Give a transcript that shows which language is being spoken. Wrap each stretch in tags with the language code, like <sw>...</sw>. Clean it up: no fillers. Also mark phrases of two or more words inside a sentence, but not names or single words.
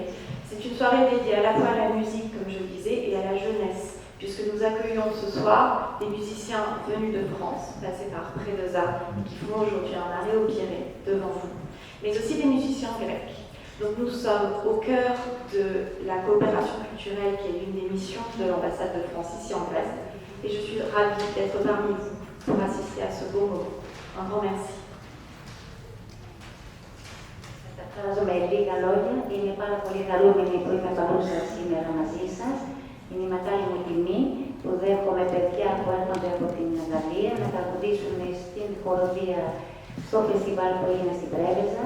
<fr>C'est une soirée dédiée à la fois à la musique, comme je le disais, et à la jeunesse, puisque nous accueillons ce soir des musiciens venus de France, passés par Preveza, et qui font aujourd'hui un arrêt au Pirée, devant vous, mais aussi des musiciens grecs. Donc nous sommes au cœur de la coopération culturelle qui est l'une des missions de l'ambassade de France ici en Grèce, et je suis ravie d'être parmi vous pour assister à ce beau moment. Un grand merci.</fr> <el>Με λίγα λόγια, είμαι πάρα πολύ χαρούμενη που είμαι παρούσα σήμερα μαζί σας. Είναι η μεγάλη μου τιμή που δέχομαι παιδιά που έρχονται από την Γαλλία να τραγουδήσουν στην χοροδία στο φεστιβάλ που είναι στην Πρέβεζα.</el>